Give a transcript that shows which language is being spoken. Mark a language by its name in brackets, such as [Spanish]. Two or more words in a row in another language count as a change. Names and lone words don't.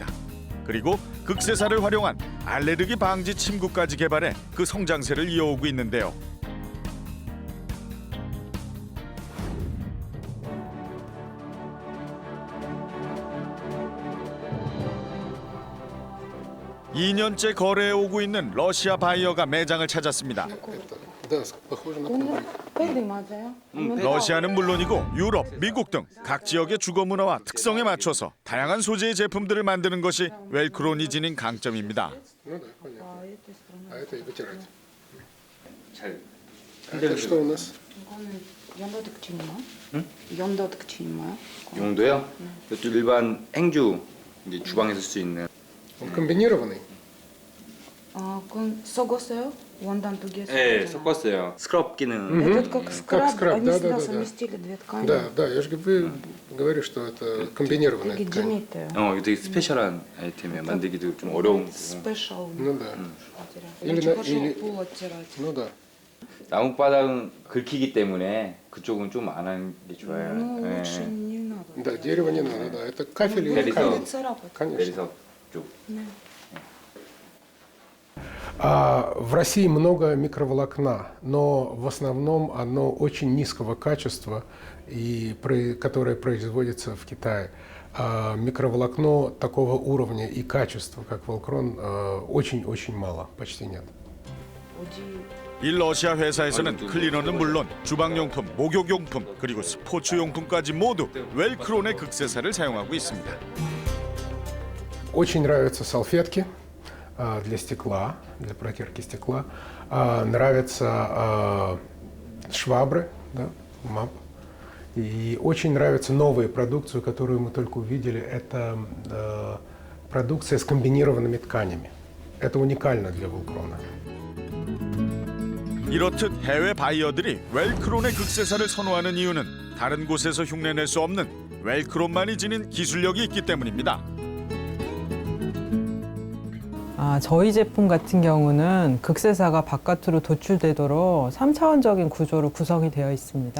[Korean] 그리고 극세사를 활용한 알레르기 방지 침구까지 개발해 그 성장세를 이어오고 있는데요. (2년째) 거래해 오고 있는 러시아 바이어가 매장을 찾았습니다. [Russian] Да, похоже на коврик. [Korean] 러시아는 물론이고 유럽, 미국 등 각 지역의 주거 문화와 특성에 맞춰서 다양한 소재의 제품들을 만드는 것이 웰크론이 지닌 강점입니다. [Russian] Ну да, понятно. А это и вытирать. [Korean] 잘 [Russian] А это что у нас? [Korean] 용도요? 이것도 일반 행주 이제 주방에서 쓸 수 있는 [Russian] Он комбинированный? Согосео, [Korean] 원단 두 개. 네, 섞었어요. скраб 기능. [Russian] Этот как скраб, скраб, они да, всегда да, да. совместили две ткани. Да, да, я же говорю, что это комбинированная Такие ткань. знаменитые. [Korean] 이거 되게 스페셜한 아이템이에요. 만들기도 좀 어려운 거고. [Russian] Спешл Ну да. материал. Или Очень на- хорошо или- пол оттирать. Ну да. [Korean] 나뭇바닥은 긁히기 때문에 그쪽은 좀 안 하는 게 좋아요. [Russian] Ну, [Korean] 네. [Russian] лучше не надо. Да, дерево не надо, да. Это кафель или Деревья. камень? Будет царапать. Конечно. [Korean] 내리석 쪽. [Russian] В России много микроволокна, но в основном оно очень низкого качества, которое производится в Китае. Микроволокно такого уровня и качества, как Волкрон, очень-очень мало, почти нет. [Korean] 이 러시아 회사에서는 클리너는 물론 주방용품, 목욕용품, 그리고 스포츠용품까지 모두 웰크론의 극세사를 사용하고 있습니다. [Russian] Очень нравятся салфетки для стекла, для протирки стекла. Нравятся швабры, да, МАП. И очень нравятся новые продукции, которую мы только увидели. Это продукция с комбинированными тканями. Это уникально для Волкрона. [Korean] 이렇듯 해외 바이어들이 웰크론의 극세사를 선호하는 이유는 다른 곳에서 흉내낼 수 없는 웰크론만이 지닌 기술력이 있기 때문입니다. 저희 제품 같은 경우는 극세사가 바깥으로 도출되도록 3차원적인 구조로 구성이 되어 있습니다.